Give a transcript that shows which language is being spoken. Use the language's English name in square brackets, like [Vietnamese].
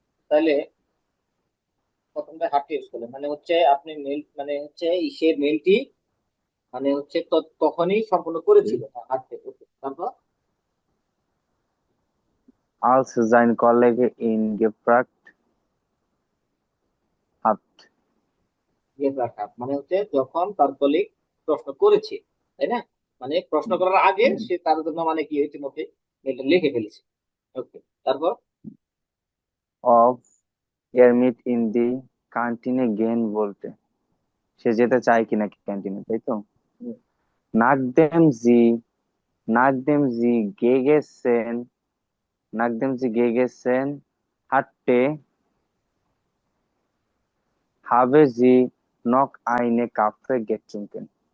[Bangla] তাহলে প্রথমটা হাঁটতে ইউজ করলেন, মানে হচ্ছে আপনি মেল, মানে হচ্ছে সে মেলটি মানে হচ্ছে তখনই সম্পূর্ণ করেছিল হাঁটতে। তারপর [German] als sein Kollege ihn gefragt hat. [Bangla] Gate রাখা মানে হচ্ছে যখন তার কলিগ প্রশ্ন করেছে, তাই না? মানে প্রশ্ন করার আগে সে তার জন্য মানে কি ইতিমধ্যে মেলটা লিখে ফেলেছে। ওকে তারপর [German] of er mit in die Kantine gehen wollte. [Bangla] সে যেতে চায় কিনা ক্যান্টিনে, তাই তো? হুম, [German] nachdem sie nachdem sie gegessen nachdem sie gegessen hatte, habe sie noch eine Kaffee getrunken.